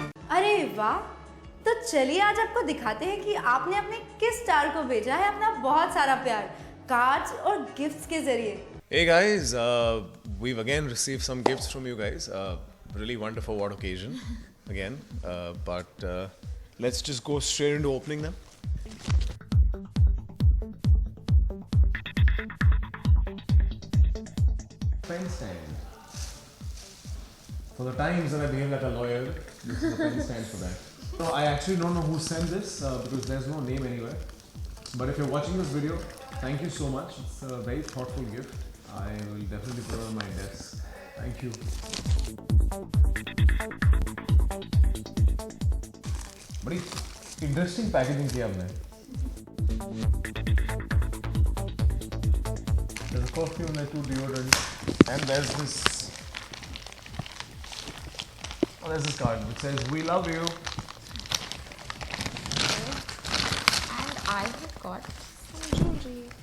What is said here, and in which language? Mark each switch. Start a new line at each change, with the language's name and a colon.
Hindi: अरे वाह, तो चलिए आज आपको दिखाते हैं कि आपने अपने किस स्टार को भेजा है अपना बहुत सारा प्यार कार्ड्स और गिफ्ट्स के जरिए।
English: Hey guys, we've again received some gifts from you guys. Really wonderful, what occasion again. But let's just go straight into opening them. Pen stand. For the times when I behave like a lawyer, this is a pen stand for that. So I actually don't know who sent this because there's no name anywhere. But if you're watching this video, thank you so much. It's a very thoughtful gift. I will definitely put it on my desk. Thank you.
Hindi: बड़ी
English: interesting packaging
Hindi: किया हमने.
English: There's a perfume, there's 2 deodorants, and there's this. Oh, there's this card which says "We love you." And I have got some jewelry.